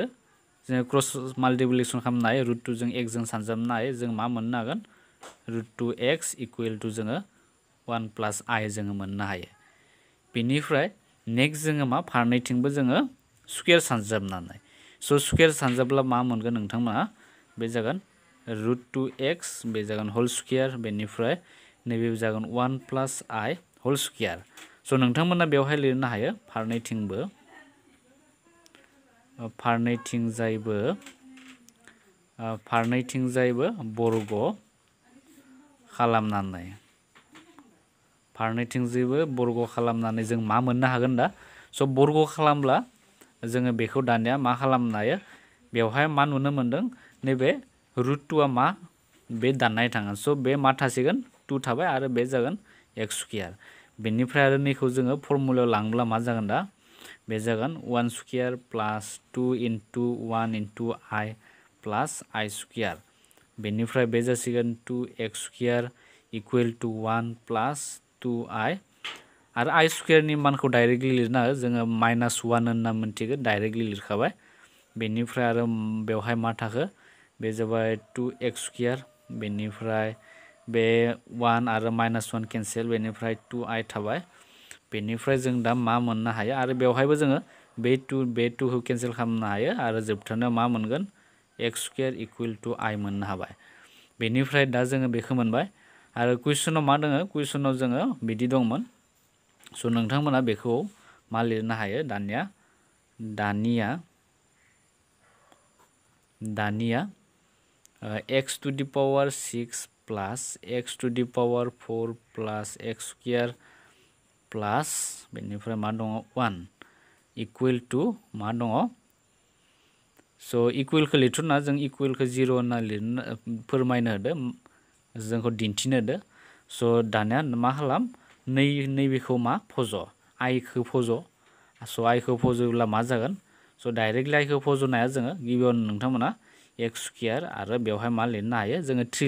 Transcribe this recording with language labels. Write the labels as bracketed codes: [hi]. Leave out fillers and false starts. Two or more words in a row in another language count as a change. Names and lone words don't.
[brx] जोङो क्रस माल्टिप्लिकेसन खालामनो हायो √2 जों x जों सानजाबनो हायो जों मा मोननो हागोन √2x [en] equal to [brx] जोङो 1 प्लस I जोङो मोननो हायो बेनिफ्राय नेक्स्ट जोङो मा फारनैथिंबो जोङो स्क्वायर सानजाबनानै स' स्क्वायर सानजाब्ला मा मोनगोन नोंथांमोना बे जागोन √2x बे जागोन [en] whole square [brx] बेनिफ्राय नैबे जागोन 1 प्लस I [en] whole square [brx] स' नोंथांमोना बेवहाय लिरनो हायो फारनैथिंजायबो बर्ग खालामनानै जों मा मोननो हागोन दा स' बर्ग खालामब्ला जोङो बेखौ दानिया मा खालामनो हायो बेवहाय मा नुनो मोनदों नैबे √2 मा बे दाननाय थाङा स' बे मा थासिगोन 2 थाबाय आरो बे जागोन x स्क्वायर बेनिफ्राय आरो नैखौ जोङो फर्मुलायाव लांब्ला मा जागोन दा बे जागोन 1 [en] square plus 2 into 1 into I plus I square [brx] बेनिफ्राय बे जासिगोन 2x [en] square equal to 1 plus 2I [brx] आरो I स्क्वायरनि मानखौ डाइरेक्टलि लिरना हो जोङो -1 होनना मोनथिगोन डाइरेक्टलि लिरखाबाय बेनिफ्राय आरो बेवहाय मा थाखो बे जाबाय 2x स्क्वायर बेनिफ्राय बे 1 आरो -1 केन्सेल बेनिफ्राय 2I थाबाय बेनिफ्राय जों दा मा मोननो हायो आरो बेवहायबो जोङो बे 2 खौ केन्सेल खालामनो हायो आरो जोबथारनायाव मा मोनगोन x [en] square equal to [brx] I मोननो हाबाय बेनिफ्राय दा जोङो बेखौ मोनबाय आरो कुइसनाव मा दोङो कुइसनाव जोङो बिदि दंमोन स' नोंथांमोना बेखौ मा लिरनो हायो [en] दानिया x to the power 6 plus x to the power 4 plus x square plus [brx] बेनिफ्राय मा दङ [en] 1 equal to [brx] मा दङ स' इक्वलखौ लिरथ'ना जों इक्वलखौ 0 होनना लिरनो फोरमायनो होदो जोंखौ दिन्थिनो होदो स' दानिया मा खालाम नैबेखौ मा फज' I खौ फज' स' I खौ फज'ब्ला मा जागोन स' डाइरेक्टलि I खौ फज'नो हाया जोङो गिबियावनो नोंथांमोना x स्क्वायर आरो बेवहाय मा लिरनो हायो जोङो 3